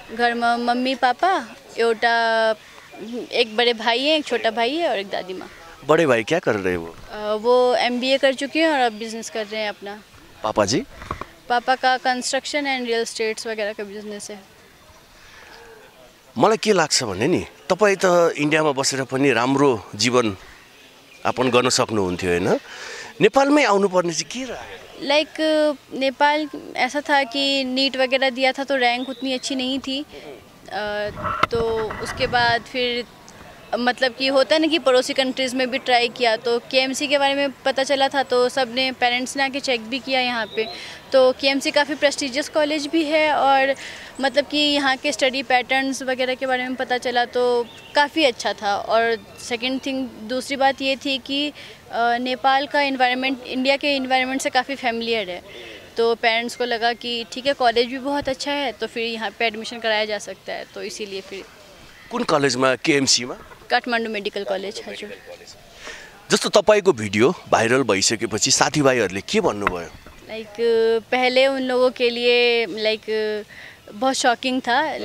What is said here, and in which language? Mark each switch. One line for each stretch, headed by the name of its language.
Nepali: घरमा mummy papa, एउटा
Hindi: एक बड़े भाई हैं, एक छोटा भाई है और एक दादी माँ। बड़े भाई क्या कर रहे हैं वो? वो MBA कर चुके हैं और अब बिजनेस कर रहे हैं अपना। पापा जी? पापा का कंस्ट्रक्शन एंड रियल स्टेट्स वगैरह का बिजनेस है।
Nepali: मलाई के लाग्छ भने नि तपाईँ त इन्डियामा बसेर पनि राम्रो जीवन यापन गर्न सक्नुहुन्थ्यो हैन? नेपालमै आउनुपर्ने चाहिँ के रह्यो?
Hindi: लाइक नेपाल ऐसा था कि नीट वगैरह दिया था तो रैंक उतनी अच्छी नहीं थी। तो उसके बाद फिर मतलब कि होता है ना कि पड़ोसी कंट्रीज़ में भी ट्राई किया, तो KMC के बारे में पता चला था तो सब ने पेरेंट्स ने आके चेक भी किया यहाँ पे। तो KMC काफ़ी प्रेस्टिजियस कॉलेज भी है और मतलब कि यहाँ के स्टडी पैटर्न्स वगैरह के बारे में पता चला तो काफ़ी अच्छा था। और सेकंड थिंग दूसरी बात ये थी कि नेपाल का इन्वायरमेंट इंडिया के इन्वायरमेंट से काफ़ी फैमिलियर है, तो पेरेंट्स को लगा कि ठीक है कॉलेज भी बहुत अच्छा है तो फिर यहाँ पे एडमिशन कराया जा सकता है, तो इसीलिए फिर।
Nepali: कुन कलेजमा? KMC मा? Kathmandu medical college. हजुर। जस्तो तपाईँको भिडियो भाइरल भइसकेपछि साथीभाइहरूले के भन्नुभयो?
Hindi: लाइक पहले उन लोगों के लिए लाइक बहुत शॉकिंग था।